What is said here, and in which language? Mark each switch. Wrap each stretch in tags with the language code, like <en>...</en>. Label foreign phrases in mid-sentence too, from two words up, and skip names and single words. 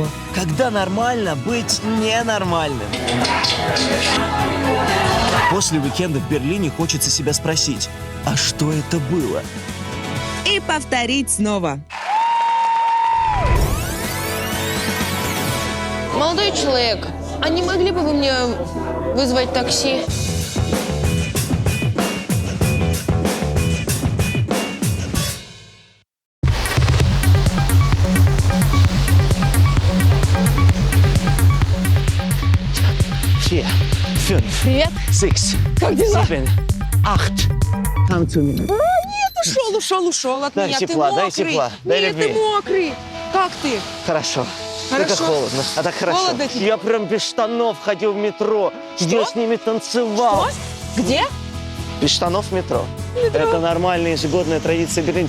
<ru>Когда нормально быть ненормальным. После уикенда в Берлине хочется себя спросить, а что это было? И повторить снова. Молодой человек, а не могли бы вы мне вызвать такси?</ru> <de>Vier, fünf,</de> <ru>Привет.</ru> <de>six,</de> <ru>Как дела?</ru> <de>sieben, acht.</de> <en>Come to me.</en> <ru>Нет, ушел от Дай меня. тепла, ты дай мокрый. тепла, дай Нет, ты любви. мокрый. Как ты? Хорошо. Хорошо. Это холодно, а так хорошо. Холодно тебе? Я прям без штанов ходил в метро. Я с ними танцевал. Что? Где? Без штанов в метро. Это нормальная ежегодная традиция Берлина.</ru>